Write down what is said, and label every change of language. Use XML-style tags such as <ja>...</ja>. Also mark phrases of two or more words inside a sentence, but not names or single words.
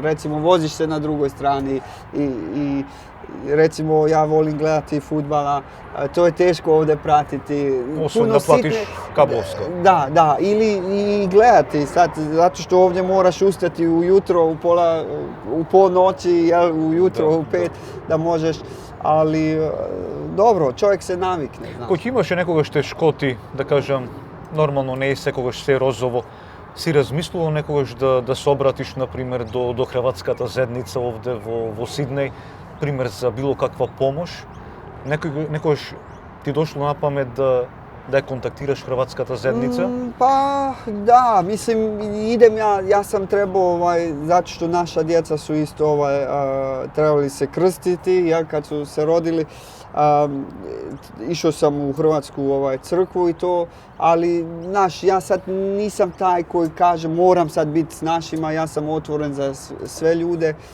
<hr>Recimo voziš se na drugoj strani i recimo ja volim gledati fudbala, to je teško ovdje pratiti. Osim da platiš kablovsko. Da, ili i gledati sad, zato što ovdje moraš ustati ujutro u pol noći, ujutro u 5 da možeš, ali dobro, čovjek se navikne.</hr> <mk>Кога имаше некогаш тешкоти, да кажам, нормално не е секогаш се розово, си размислувал некогаш да се обратиш, например, до хрватската зедница овде во Сиднеј, пример за било каква помош? Некогаш ти дошло на памет да ја контактираш хрватската зедница?</mk> <hr>Pa da, mislim idem ja sam trebao, zato što naša djeca su isto trebali se krstiti, kad su se rodili. Išao sam u hrvatsku crkvu i to, ali ja sad nisam taj koji kaže moram sad biti s našima, ja sam otvoren za sve ljude</hr>